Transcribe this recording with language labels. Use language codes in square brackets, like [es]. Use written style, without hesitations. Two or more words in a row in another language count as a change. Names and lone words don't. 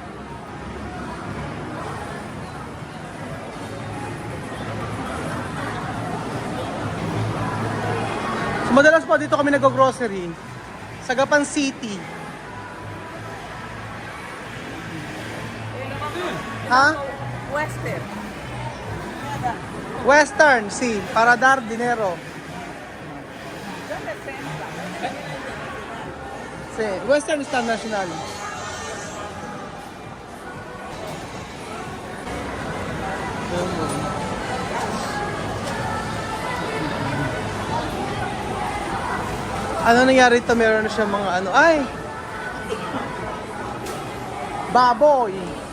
[tl] So madalas po dito kami nag-grocery sa Gapan City. Western, [es] sí, para dar dinero. Sí, Western está national. [tl] Ano nangyari ito? Meron na siya mga baboy.